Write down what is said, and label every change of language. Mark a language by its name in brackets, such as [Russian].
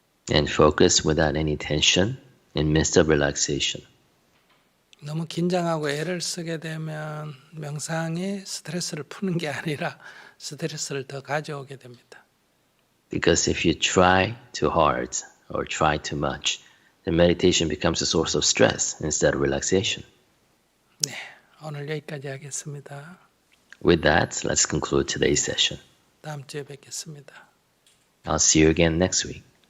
[English] And focus without any tension in midst of relaxation. [Korean] 너무 긴장하고 애를 쓰게 되면 명상이 스트레스를 푸는 게 아니라 스트레스를 더 가져오게 됩니다. [English] Because if you try too hard or try too much, then meditation becomes a source of stress instead of relaxation. [Korean] 네, 오늘 여기까지 하겠습니다. [English] With that, let's conclude today's session. [Korean] 다음 주에 뵙겠습니다. [English] I'll see you again next week.